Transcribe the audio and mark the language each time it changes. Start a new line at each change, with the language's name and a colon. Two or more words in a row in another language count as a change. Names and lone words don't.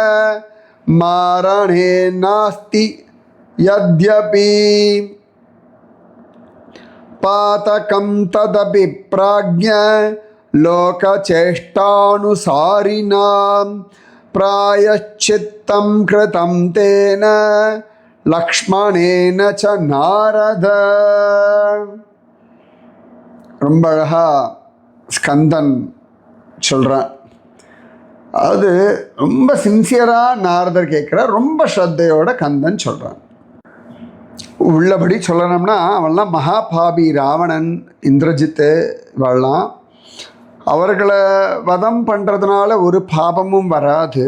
Sanskrit: मारणे नास्ति यद्यपि पातकं तदपि प्राज्ञ लोकचेष्टानुसारिणां प्रायश्चित्तं कृतं तेन लक्ष्मणेन च नारद.
Tamil: ரொம்ப அழகா ஸ்கந்தன் சொல்கிறான். அது ரொம்ப சின்சியராக நாரதர் கேட்குறார், ரொம்ப ஸ்ரத்தையோட கந்தன் சொல்கிறான். உள்ளபடி சொல்லணும்னா அவன்லாம் மகாபாபி, ராவணன், இந்திரஜித்து, இவெல்லாம் அவர்களை வதம் பண்ணுறதுனால ஒரு பாபமும் வராது.